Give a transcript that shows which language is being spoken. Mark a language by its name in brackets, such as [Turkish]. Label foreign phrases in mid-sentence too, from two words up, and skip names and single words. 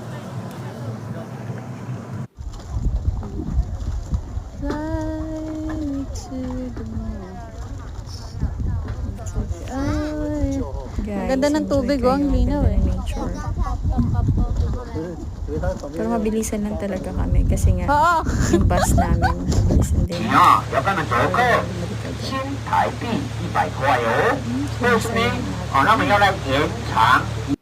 [Filipino] Guys, Ganda ng tubig, enjoy oh, ang kayo. linaw, Ganda eh. ng nature. Pero mabilisan lang talaga kami kasi nga Oo. yung bus namin mabilisan din. [Chinese] 啊，要跟着游客，新台币100块哦。为什么？哦，他们要来延长。